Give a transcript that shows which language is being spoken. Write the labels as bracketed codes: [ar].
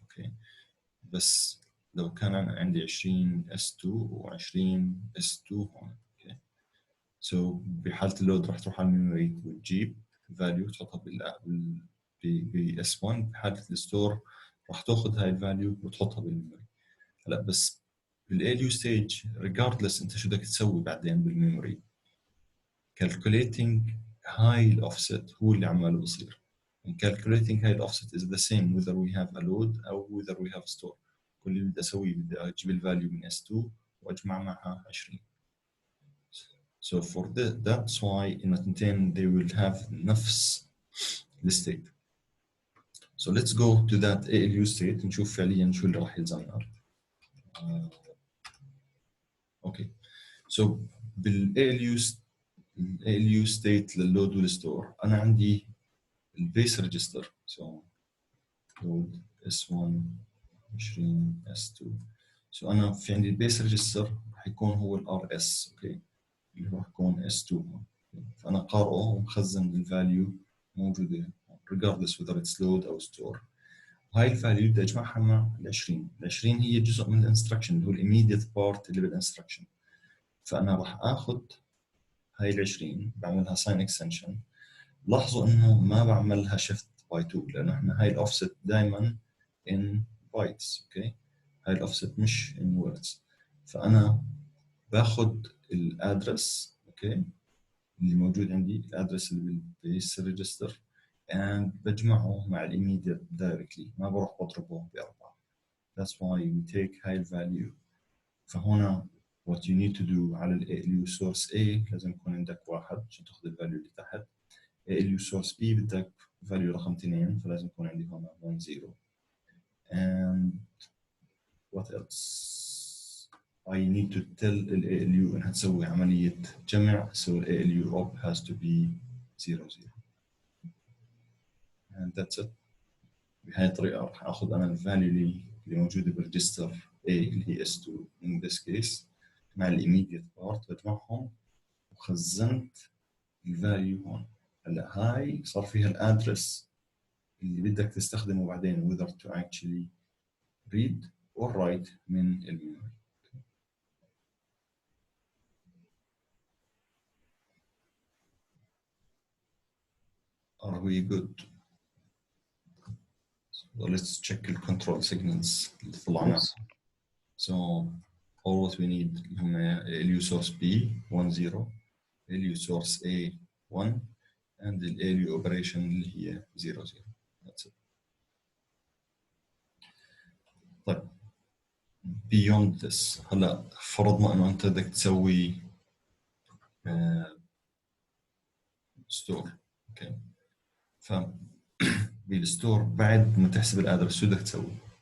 [ar] اوكي بس لو كان أنا عندي 20 S2 و20 S2 هون، اوكي سو بحالة اللود راح تروح على الميموري وتجيب الفاليو تحطها ب S1. بحالة الستور راح تاخذ هاي الفاليو وتحطها بالميموري. هلا بس بالALU stage regardless انت شو بدك تسوي بعدين بالميموري، calculating هاي الاوفست هو اللي عماله بصير. [en] and calculating [ar] هاي الاوفست [en] is the same whether we have a load او whether we have store. [ar] كل اللي بدي اسويه بدي اجيب الفاليو من S2 واجمع معها 20. [en] so for that's why [ar] إن التنتين [en] they will have [ar] نفس الستيت. [en] so let's go to that ALU state [ar] نشوف فعليا شو اللي راح يلزمنا. اوكي so بالALU state لللود والستور انا عندي البيس ريجستر، so load S1 20 S2. so انا في عندي البيس ريجستر راح يكون هو الRS، اوكي اللي راح يكون S2 هون. فانا قارئه ومخزن الفاليو موجوده [en] regardless whether it's load [ar] او store. هاي الفاليو بدي اجمعها مع ال20 هي جزء من الانستركشن اللي هو immediate part اللي بالانستركشن. فانا راح اخذ هاي ال20 بعملها sign extension. لاحظوا انه ما بعملها [en] shift by 2 [ar] لانه احنا هاي الاوفست دائما in bytes. اوكي هاي الاوفست مش [en] in words. [ar] فانا باخذ الادرس اوكي اللي موجود عندي، الادرس اللي بالبيس ريجستر and بجمعه مع الايميديت دايركتلي، ما بروح بضربه باربعه. [en] that's why we take [ar] هاي الفاليو. فهنا [en] what you need to do [ar] على ال ALU source A لازم يكون عندك 1 عشان تاخذ الفاليو اللي تحت. ALU source B بدك فاليو رقم 2 فلازم يكون عندي هنا 1 0. [en] and what else I need to tell ال ALU [ar] انها تسوي عملية جمع، [en] so ال ALU op has to be 0 0 and that's it. [ar] بهاي الطريقة راح اخذ انا الفاليو اللي موجودة بالريجستر A اللي هي S2 in this case مع الايميديت بارت بجمعهم وخزنت الفاليو هون. هلا هاي صار فيها الادرس اللي بدك تستخدمه بعدين [en] whether to actually read or write [ar] من الميموري. [en] Are we good? So let's check the control signals [ar] اللي طلعناها. [en] So all what we need هم LU source B 1 0 LU source A 1 and the LU operation اللي هي 0 0. That's it. [ar] طيب [en] beyond this [ar] هلا فرضنا انه انت بدك تسوي ستور. اوكي ف بالستور بعد ما تحسب الادرس شو بدك تسوي؟